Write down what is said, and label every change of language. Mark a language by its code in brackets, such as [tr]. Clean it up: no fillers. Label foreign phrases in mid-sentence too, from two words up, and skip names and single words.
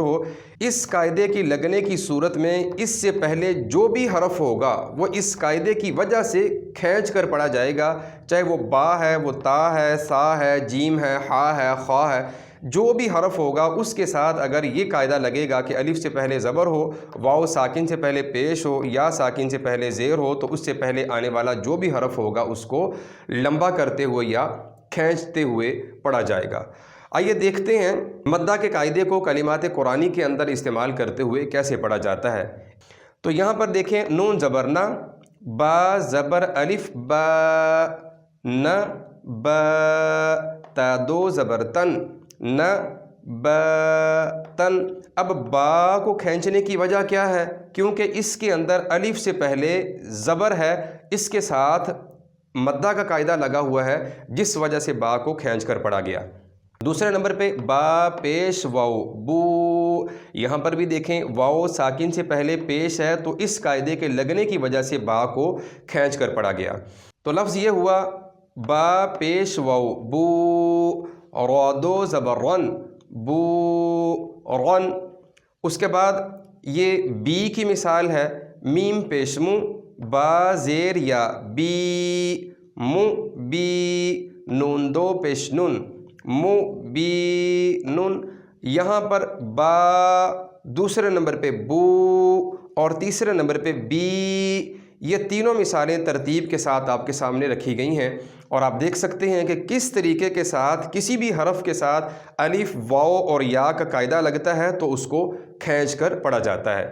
[ur] ہو، اس قاعدے کی لگنے کی صورت میں اس سے پہلے جو بھی حرف ہوگا وہ اس قاعدے کی وجہ سے کھینچ کر پڑھا جائے گا، چاہے وہ با ہے، وہ تا ہے، سا ہے، جیم ہے، ہا ہے، خا ہے، جو بھی حرف ہوگا اس کے ساتھ اگر یہ قاعدہ لگے گا کہ الف سے پہلے زبر ہو، واو ساکن سے پہلے پیش ہو، یا ساکن سے پہلے زیر ہو، تو اس سے پہلے آنے والا جو بھی حرف ہوگا اس کو لمبا کرتے ہوئے یا کھینچتے ہوئے پڑھا جائے گا۔ آئیے دیکھتے ہیں مدہ کے قاعدے کو کلمات قرآنی کے اندر استعمال کرتے ہوئے کیسے پڑھا جاتا ہے۔ تو یہاں پر دیکھیں، نون زبر نا، با زبر الف با، ن با، تا دو زبر تن، ن با تن۔ اب با کو کھینچنے کی وجہ کیا ہے؟ کیونکہ اس کے اندر الف سے پہلے زبر ہے، اس کے ساتھ مدہ کا قاعدہ لگا ہوا ہے جس وجہ سے با کو کھینچ کر پڑھا گیا۔ دوسرے نمبر پہ با پیش واو بو، یہاں پر بھی دیکھیں واو ساکن سے پہلے پیش ہے تو اس قاعدے کے لگنے کی وجہ سے با کو کھینچ کر پڑھا گیا۔ تو لفظ یہ ہوا با پیش واو بو، را دو زبر رن بو رن۔ اس کے بعد یہ بی کی مثال ہے، میم پیش مو، با زیر یا بی، مو بی، نون دو پیش نون، مو بی نون۔ یہاں پر با، دوسرے نمبر پہ بو اور تیسرے نمبر پہ بی، یہ تینوں مثالیں ترتیب کے ساتھ آپ کے سامنے رکھی گئی ہیں، اور آپ دیکھ سکتے ہیں کہ کس طریقے کے ساتھ کسی بھی حرف کے ساتھ الف، واو اور یا کا قاعدہ لگتا ہے تو اس کو کھینچ کر پڑھا جاتا ہے۔